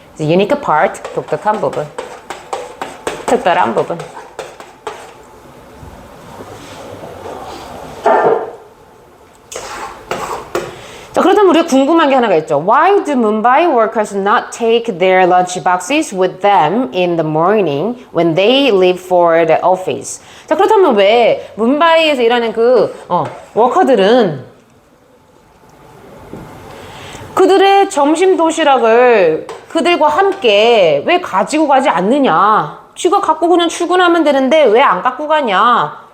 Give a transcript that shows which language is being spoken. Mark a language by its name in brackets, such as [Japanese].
[English] Unique part, [Korean] 독특한 부분, 특별한 부분. 자, 그렇다면 우리가 궁금한 게 하나가 있죠. [English] Why do Mumbai workers not take their lunch boxes with them in the morning when they leave for the office? [Korean] 자, 그렇다면 왜 뭄바이에서 일하는 그 워커들은 그들의 점심 도시락을 그들과 함께 왜 가지고 가지 않느냐? 쥐가 갖고 그냥 출근하면 되는데 왜 안 갖고 가냐?